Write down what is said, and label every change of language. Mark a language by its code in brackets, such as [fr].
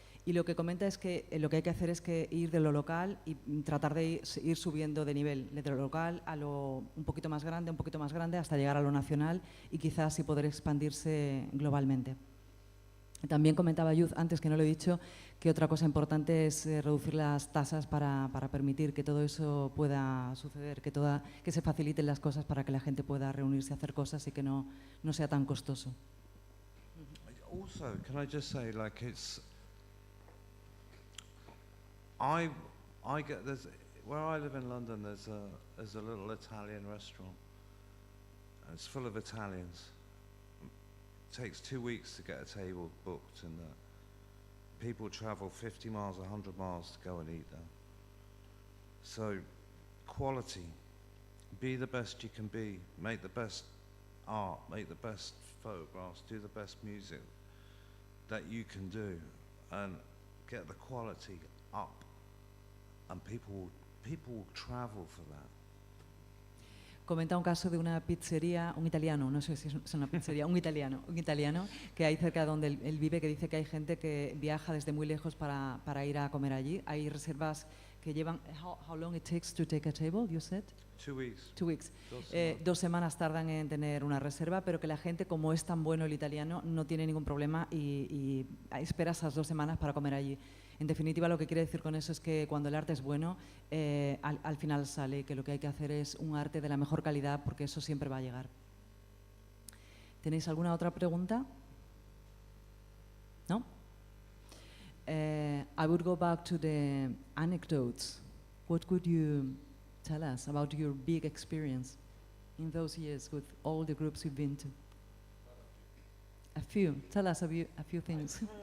[es] Y lo que comenta es que lo que hay que hacer es que ir de lo local y tratar de ir subiendo de nivel, de lo local a lo un poquito más grande, hasta llegar a lo nacional y quizás así poder expandirse globalmente. También comentaba Youth, antes que no lo he dicho, que otra cosa importante es reducir las tasas para permitir que todo eso pueda suceder, que se faciliten las cosas para que la gente pueda reunirse a hacer cosas y que no sea tan costoso. [en] Also, can I just say, like, I get where I live in London, there's a little Italian restaurant, and it's full of Italians. It takes 2 weeks to get a table booked, and people travel 50 miles, 100 miles to go and eat there. So, quality, be the best you can be, make the best art, make the best photographs, do the best music that you can do, and get the quality up, and people will travel for that. [es] Comenta un caso de una pizzería, un italiano, no sé si es una pizzería, un italiano que hay cerca de donde él vive, que dice que hay gente que viaja desde muy lejos para ir a comer allí. Hay reservas que llevan, [en] how long it takes to take a table, you said? 2 weeks. 2 weeks. [es] 2 semanas tardan en tener una reserva, pero que la gente, como es tan bueno el italiano, no tiene ningún problema y espera esas 2 semanas para comer allí. En definitiva, lo que quiere decir con eso es que cuando el arte es bueno, al final sale, que lo que hay que hacer es un arte de la mejor calidad, porque eso siempre va a llegar. ¿Tenéis alguna otra pregunta? ¿No? [en] I would go back to the anecdotes. What could you tell us about your big experience in those years with all the groups you've been to? a few. Tell us a few things.